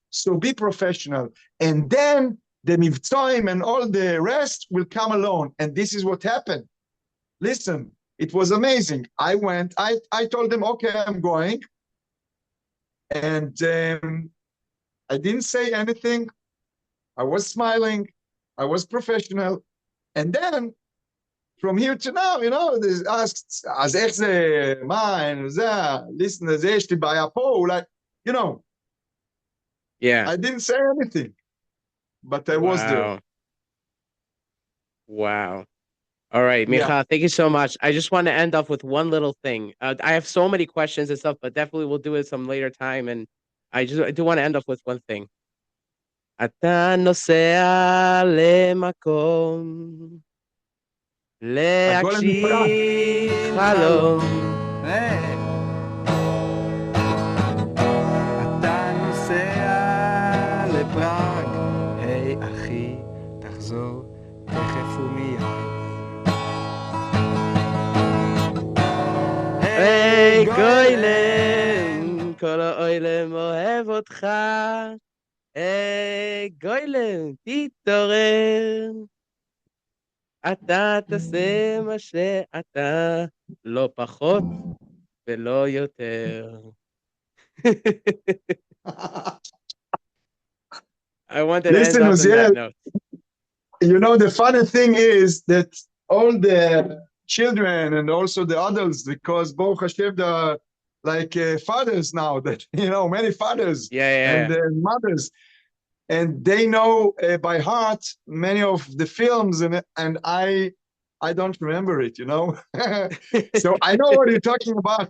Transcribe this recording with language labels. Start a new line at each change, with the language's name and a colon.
English: So be professional. And then the Mivtzoim and all the rest will come alone. And this is what happened. Listen, it was amazing. I went, I told them, okay, I'm going. And I didn't say anything. I was smiling. I was professional. And then from here to now, they asked,
Hebrew: אז איך זה, מה, זה,
English: listen,
Hebrew: זה, יש לי בעיה פה, אולי,
English: Yeah. I didn't say anything, but I was there. Wow. All right, Yeah. Michael, thank you so much. I just want to end off with one little thing. I have so many questions and stuff, but definitely we'll do it some later time. And I do want to end off with one thing.
Hebrew: אתה נוסע למקום להגשים חלום. אתה נוסע לפראג, היי אחי, תחזור תכף ומיד. היי גוילם, כל העולם אוהב אותך. היי גוילם, תתעורר. אתה תעשה מה שאתה, לא פחות ולא יותר.
English: I wanted to end up on that note. The funny thing is that all the children and also the adults, because Baruch Hashem, the like fathers now, that many fathers and mothers, and they know by heart many of the films, and I don't remember it, So I know what you're talking about.